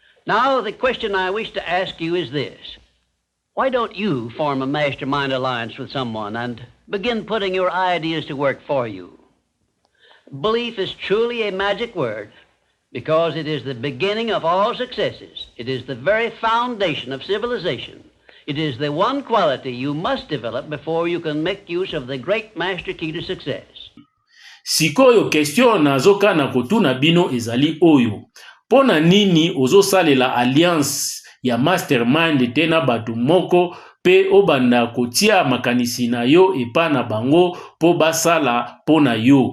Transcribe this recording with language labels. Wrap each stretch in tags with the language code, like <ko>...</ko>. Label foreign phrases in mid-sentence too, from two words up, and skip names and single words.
<en>Now, the question I wish to ask you is this. Why don't you form a mastermind alliance with someone and begin putting your ideas to work for you? Belief is truly a magic word because it is the beginning of all successes. It is the very foundation of civilization. It is the one quality you must develop before you can make use of the great master key to success.</en> <ln>Sikoyo question nazoka na kotuna bino ezali oyo. Pona nini ozosalela alliance ya mastermind tena batu moko pe obanda kotia makanisi na yo epa na bango po basala pona yo.</ln>